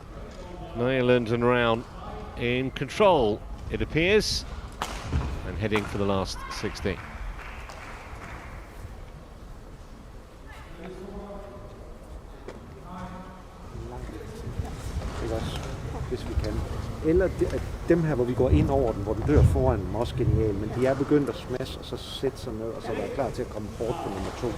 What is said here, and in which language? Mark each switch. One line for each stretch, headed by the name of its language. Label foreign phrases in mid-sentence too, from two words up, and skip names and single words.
English: Magelund and Ravn in control, it appears, and heading for the last 16.
Danish: Ikke også? hvis vi kan. Eller dem her, hvor vi går ind over den, hvor den dør foran dem, også genial, men de er begyndt at smash, og så sætte sig ned, og så være klar til at komme bort på nummer 2.